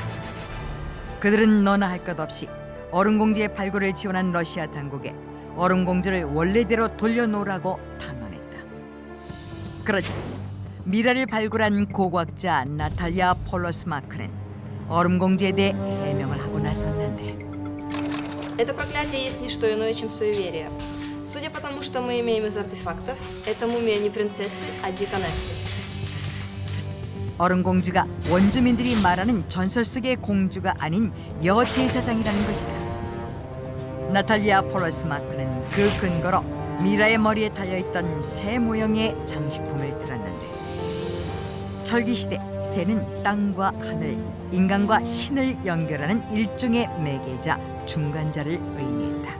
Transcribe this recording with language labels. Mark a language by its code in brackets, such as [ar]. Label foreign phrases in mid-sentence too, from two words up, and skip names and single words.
[ko] 그들은 너나 할 것 없이 얼음공주의 발굴을 지원한 러시아 당국에 얼음공주를 원래대로 돌려놓으라고 단언했다. 그러자 미라를 발굴한 고고학자 나탈리아 폴로스마크는 얼음공주에 대해 해명을 하고 나섰는데 [ru] Это проклятие есть не что иное, чем суеверие. Судя по тому, что мы имеем из артефактов, это мумия не принцессы, а диконессы. [ko] 얼음공주가 원주민들이 말하는 전설 속의 공주가 아닌 여제사장이라는 것이다. 나탈리아 폴로스마크는 그 근거로 미라의 머리에 달려있던 새 모형의 장식품을 들었는데 철기시대 새는 땅과 하늘, 인간과 신을 연결하는 일종의 매개자, 중간자를 의미했다.